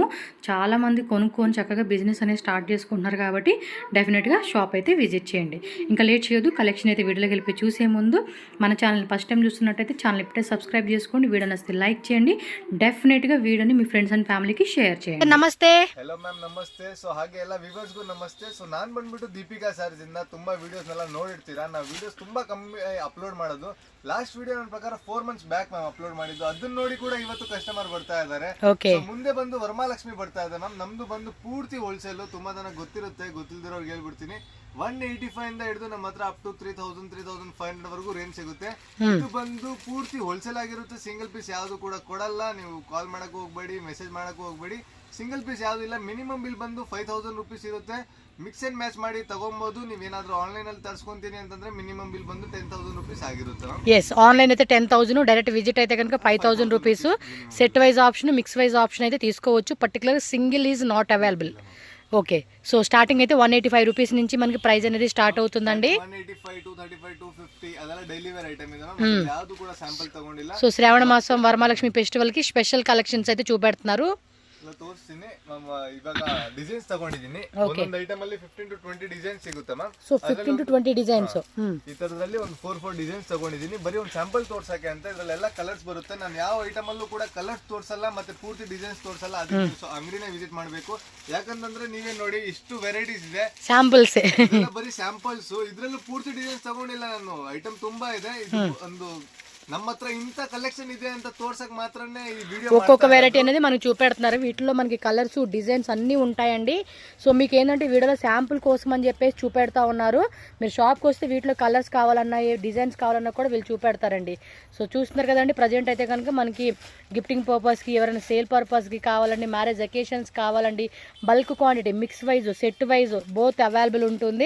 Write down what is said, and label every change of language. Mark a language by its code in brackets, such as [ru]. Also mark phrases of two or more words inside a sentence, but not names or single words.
[te] చాలామంది కొనుక్కొని చక్కగా బిజినెస్ అనేది స్టార్ట్ చేసుకుంటున్నారు కాబట్టి డెఫినెట్గా షాప్ అయితే విజిట్ చేయండి. ఇంకా లేట్ చేయొద్దు, కలెక్షన్ అయితే వీడియోలోకి వెళ్ళి చూసే ముందు మన ఛానల్ని [en] first time [te] చూస్తున్నట్టయితే ఛానల్ ఇప్పుడే సబ్స్క్రైబ్ చేసుకోండి. వీడియో నచ్చితే లైక్ చేయండి. డెఫినెట్గా వీడియోని మీ [en] friends and familyge [te] షేర్ చేయండి. [kn] ನಮಸ್ತೆ. [en] hello ma'am, [kn] ನಮಸ್ತೆ. ಸೊ ಹಾಗೆ ಎಲ್ಲ ವ್ಯೂವರ್ಸ್ಗೂ ನಮಸ್ತೆ. ಸೊ ನಾನು ಬಂದ್ಬಿಟ್ಟು ದೀಪಿಕಾ ಸಾರೀಸ್ ಇಂದ ತುಂಬಾ ವಿಡಿಯೋಸ್ನೆಲ್ಲ ನೋಡಿರ್ತೀರಾ. ನಾವು ವಿಡಿಯೋಸ್ ತುಂಬಾ ಕಮ್ಮಿ ಅಪ್ಲೋಡ್ ಮಾಡೋದು. [en] last video [kn] ನನ್ನ ಪ್ರಕಾರ 4 [en] months back ma'am [kn] ಅಪ್ಲೋಡ್ ಮಾಡಿದ್ದು. ಅದನ್ನ ನೋಡಿ ಕೂಡ ಇವತ್ತು ಕಸ್ಟಮರ್ ಬರ್ತಾ ಇದ್ದಾರೆ. ಮುಂದೆ ಬಂದು ವರಮಹಾಲಕ್ಷ್ಮಿ ಬರ್ತಾ ಇದೆ ಮ್ಯಾಮ್. ನಮ್ದು ಬಂದು ಪೂರ್ತಿ ಹೋಲ್ಸೇಲ್. ತುಂಬಾ ಜನ ಗೊತ್ತಿರುತ್ತೆ, ಗೊತ್ತಿಲ್ದಿರೋರ್ಗೆ ಹೇಳ್ಬಿಡ್ತೀನಿ. 185 ಇಂದ ಹಿಡಿದು ನಮ್ಮ ಹತ್ರ [en] up to [kn] 3,000-3,500 ವರೆಗೂ ರೇಂಜ್ ಸಿಗುತ್ತೆ. ಇದು ಬಂದು ಪೂರ್ತಿ ಹೋಲ್ಸೇಲ್ ಆಗಿರುತ್ತೆ. [en] single piece [kn] ಯಾವುದು ಕೂಡ ಕೊಡಲ್ಲ. ನೀವು ಕಾಲ್ ಮಾಡಕ್ ಹೋಗ್ಬೇಡಿ, ಮೆಸೇಜ್ ಮಾಡಕ್ ಹೋಗ್ಬೇಡಿ. [en] single piece [kn] ಯಾವ್ದು ಇಲ್ಲ. [en] minimum bill [kn] ಬಂದು 5,000 ರೂಪೀಸ್ ಇರುತ್ತೆ. [en] mix and match [kn] ಮಾಡಿ ತಗೊಬಹುದು. ನೀವೇನಾದ್ರೂ ಆನ್ಲೈನ್ ಅಲ್ಲಿ ತರಿಸ್ಕೊಂತೀನಿ ಅಂತಂದ್ರೆ [en] minimum bill [kn] ಬಂದು 10,000 ರೂಪೀಸ್ ಆಗಿರುತ್ತೆ. [te] ఎస్, ఆన్లైన్ అయితే 10,000, [en] direct visit [te] అయితే కనుక 5,000 రూపీస్. [en] set wise option, mix wise option [te] అయితే తీసుకోవచ్చు. [en] particular single is not available. okay, so starting [te] అయితే 185 రూపీస్ నుంచి మనకి ప్రైస్ అనేది స్టార్ట్ అవుతుందండి. [kn] 185, 235, 250 ಅದೆಲ್ಲ [en] daily wear item [kn] ಇದೆ. ಯಾವುದು ಕೂಡ ಸ್ಯಾಂಪಲ್ ತಗೊಂಡಿಲ್ಲ. [te] సో శ్రావణ మాసం వరమహాలక్ష్మి ఫెస్టివల్ కి [en] special collections [te] అయితే చూపెడుతున్నారు. [kn] ತೋರಿಸ್ತೀನಿ ಮ್ಯಾಮ್. ಇವಾಗ ಡಿಸೈನ್ಸ್ ತಗೊಂಡಿದ್ದೀನಿ. ಒಂದೊಂದು ಐಟಮ್ ಅಲ್ಲಿ 15 to 20 ಡಿಸೈನ್ಸ್ ಸಿಗುತ್ತೆ ಮ್ಯಾಮ್. ಸೊ 15 to 20 ಡಿಸೈನ್ಸ್ ಈ ತರದಲ್ಲಿ ಒಂದು 4 ಡಿಸೈನ್ಸ್ ತಗೊಂಡಿದ್ದೀನಿ. ಬರೀ ಒಂದು ಸ್ಯಾಂಪಲ್ ತೋರ್ಸಕ್ಕೆ ಅಂತ. ಇದ್ರಲ್ಲೆಲ್ಲ ಕಲರ್ಸ್ ಬರುತ್ತೆ. ನಾನು ಯಾವ ಐಟಮ್ ಅಲ್ಲೂ ಕೂಡ ಕಲರ್ಸ್ ತೋರ್ಸಲ್ಲ ಮತ್ತೆ ಪೂರ್ತಿ ಡಿಸೈನ್ಸ್ ತೋರ್ಸಲ್ಲ. ಅದಕ್ಕೆ ಅಂಗಡಿನೇ ವಿಸಿಟ್ ಮಾಡಬೇಕು. ಯಾಕಂತಂದ್ರೆ ನೀವೇ ನೋಡಿ ಇಷ್ಟು ವೆರೈಟೀಸ್ ಇದೆ. ಸ್ಯಾಂಪಲ್ಸ್ ಬರೀ ಸ್ಯಾಂಪಲ್ಸ್. ಇದ್ರಲ್ಲೂ ಪೂರ್ತಿ ಡಿಸೈನ್ಸ್ ತಗೊಂಡಿಲ್ಲ ನಾನು. ಐಟಮ್ ತುಂಬಾ ಇದೆ. ಇದು ಒಂದು ನಮ್ಮ ಹತ್ರ [te] ఇంత కలెక్షన్ [kn] ಇದೆ ಅಂತ [te] తోర్సక మాత్రమే ఈ వీడియో. ఒక్కొక్క వెరైటీ అనేది మనకు చూపెడుతున్నారు. వీటిలో మనకి కలర్స్, డిజైన్స్ అన్నీ ఉంటాయండి. సో మీకు ఏంటంటే వీడియోలో శాంపుల్ కోసం అని చెప్పేసి చూపెడతా ఉన్నారు. మీరు షాప్కి వస్తే వీటిలో కలర్స్ కావాలన్నా, డిజైన్స్ కావాలన్నా కూడా వీళ్ళు చూపెడతారండి. సో చూస్తున్నారు కదండి. ప్రజెంట్ అయితే కనుక మనకి [en] gifting purpose, [te] ఎవరైనా [en] sale purpose [te] కావాలండి, [en] marriage occasions [te] కావాలండి, [en] bulk quantity, mix wise, set wise both available [te] ఉంటుంది.